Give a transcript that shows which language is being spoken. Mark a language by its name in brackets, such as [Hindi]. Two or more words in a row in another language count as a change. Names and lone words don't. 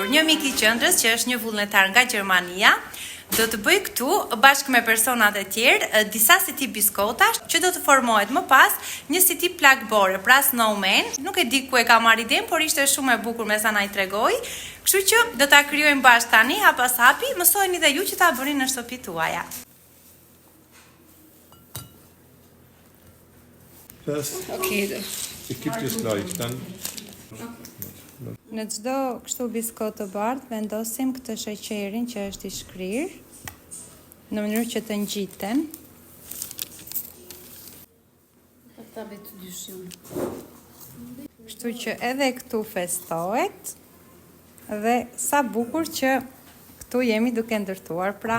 [Albanian] Një mik i qendrës që është një vullnetar nga Gjermania, do të bëj këtu bashkë me personat e tjerë disa si tip biskotash që do të formohet më pas një si tip plakbore, pra snowman. Nuk e di ku e ka marrë idenë, por ishte shumë e bukur me sa na i tregoi. Kështu që do ta krijojmë bashkë tani, hap pas hapi, mësojeni dhe ju që ta bëni në shtëpitë tuaja. Okay. [German] Ich gebe dir es gleich, dann. [Albanian] Në çdo kështu biskot të bardhë vendosim këtë sheqerin që është i shkrirë në mënyrë që të ngjiten. Ta vetë dyshim. Kështu që edhe këtu festohet dhe sa bukur që këtu jemi duke ndërtuar pra